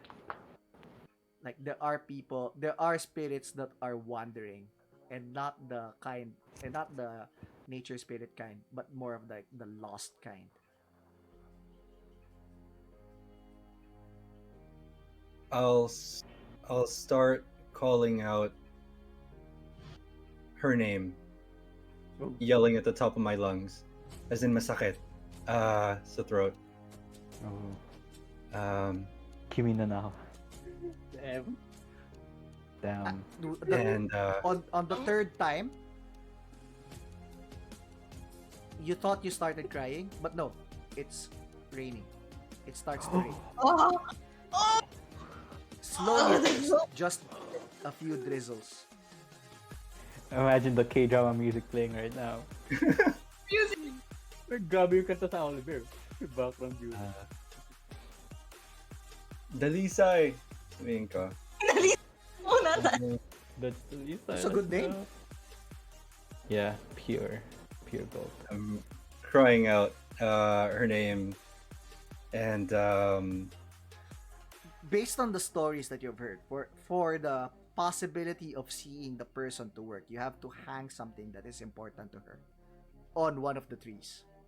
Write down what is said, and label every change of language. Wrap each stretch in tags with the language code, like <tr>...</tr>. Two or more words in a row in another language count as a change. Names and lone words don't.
<en>Like there are spirits that are wandering, and not the nature spirit kind, but more of the lost kind. I'll start calling out her name, Oh. yelling at the top of my lungs, as in</en> <tl>masakit, sa</tl> <en>throat. Oh. Um, Kimi na now. Damn. Damn. and On the third time, you thought you started crying, but no, it's raining. It starts to rain. Oh! Slowly at first, just a few drizzles. Imagine the K-drama music playing right now. Music!</en> <tl>Ay, grabe yung kanta sa Oliver. Yung background view. Dalisay, sabihin ko. Muna tayo.</tl> <en>That's Lisa. It's a good name. Yeah, pure gold. I'm crying out her name, and Based on the stories that you've heard, for the possibility of seeing the person to work, you have to hang something that is important to her on one of the trees.</en>